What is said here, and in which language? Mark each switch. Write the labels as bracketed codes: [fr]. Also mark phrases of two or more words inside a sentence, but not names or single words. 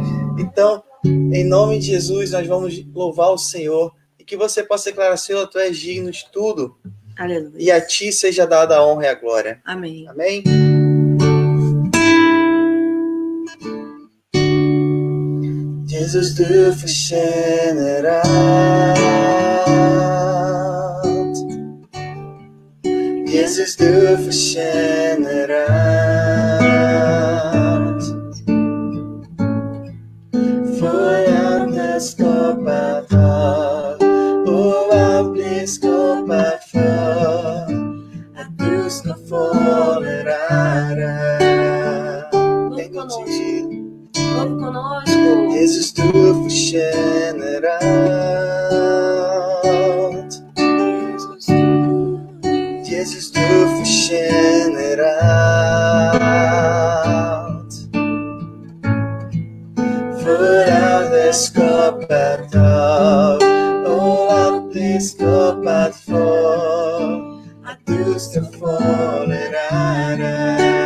[pt] Então, em nome de Jesus, nós vamos louvar o Senhor. E que você possa declarar, Senhor, Tu és digno de tudo. Aleluia. E a Ti seja dada a honra e a glória. Amém. Amém? Jesus, [sv] Du förtjänar allt. Jesus, Du förtjänar allt. För allt är skapat av och allt blir skapat för att Du ska få det ära. En gång till. [pt] Louve conosco. [sv] Jesus, Du förtjänar allt. Jesus, du förtjänar allt. För allt är skapat av och allt är skapat för att du ska få den ära.